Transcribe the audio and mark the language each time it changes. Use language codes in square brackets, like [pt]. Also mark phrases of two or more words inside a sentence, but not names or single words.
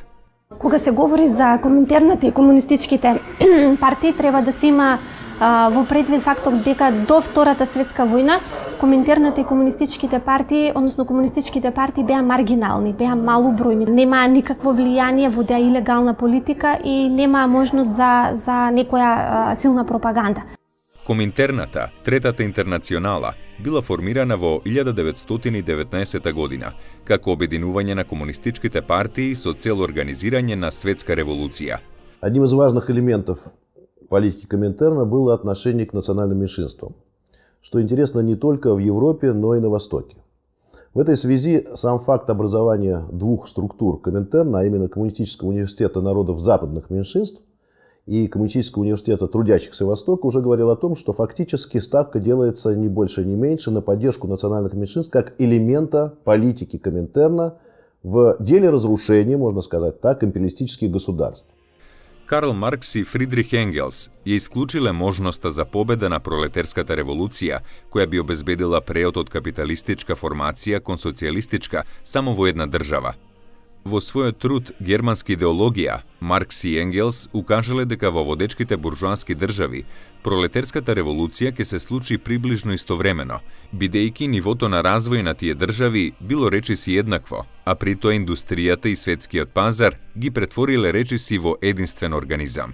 [mk] Кога се говори за коминтерната и комунистичките партии, треба да се има во предвид фактот дека до Втората светска војна коминтерната и комунистичките партии, односно комунистичките партии беа маргинални, беа малобројни, немаа никакво влијание, водеа илегална политика и немаа можност за некоја силна пропаганда. Коминтерната, Третата интернационала, била формирана во 1919 година како обединување на комунистичките партии со цел организирање на светска револуција. [ru] Одним из важных элементов политики Коминтерна было отношение к национальным меньшинствам, что интересно не только в Европе, но и на Востоке. В этой связи сам факт образования двух структур Коминтерна, а именно Коммунистического университета народов западных меньшинств и Коммунистического университета трудящихся Востока, уже говорил о том, что фактически ставка делается не больше, не меньше на поддержку национальных меньшинств как элемента политики Коминтерна в деле разрушения, можно сказать так, империалистических государств. [mk] Карл Маркс и Фридрих Енгелс ја исклучиле можноста за победа на пролетерската револуција, која би обезбедила преот од капиталистичка формација кон социјалистичка само во една држава. Во својот труд Германска идеологија, Маркс и Енгелс укажале дека во водечките буржоаски држави пролетерската револуција ќе се случи приближно истовремено, бидејќи нивото на развој на тие држави било речиси еднакво, а при тоа индустријата и светскиот пазар ги претвориле речиси во единствен организам.